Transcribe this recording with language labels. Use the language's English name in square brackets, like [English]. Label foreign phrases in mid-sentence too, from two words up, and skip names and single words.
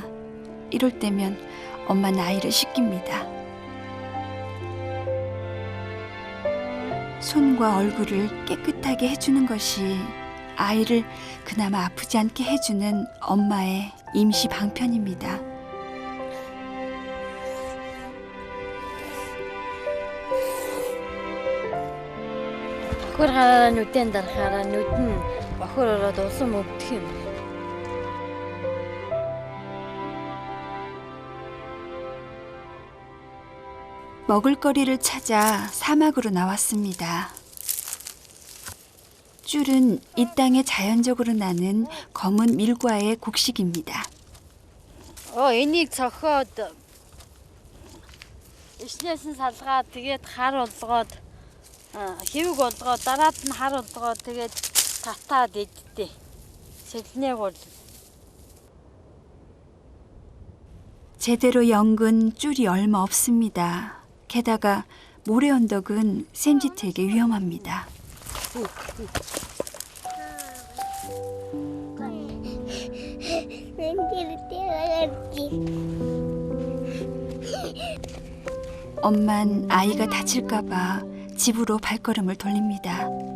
[Korean] 이럴 때면 엄마는 아이를 씻깁니다. 손과 얼굴을 깨끗하게 해주는 것이 아이를 그나마 아프지 않게 해주는 엄마의 임시 방편입니다. [Mongolian] Бохор хараа нүдэн дарахаараа нүд нь бохор ороод усан өвдөх юм. [Korean] 먹을거리를 찾아 사막으로 나왔습니다. 쫄은 이 땅에 자연적으로 나는 검은 밀과의 곡식입니다. [Mongolian] Энийг цохоод ишнээс нь салгаад тэгээд хар болгоод хэвэг болгоод дараад нь хар болгоод тэгээд татаад идтээ. Сэлнээг бол [Korean] 제대로 연근 쫄이 얼마 없습니다. 게다가 모래 언덕은 샘지트에게 위험합니다. 엄만 아이가 다칠까봐 집으로 발걸음을 돌립니다.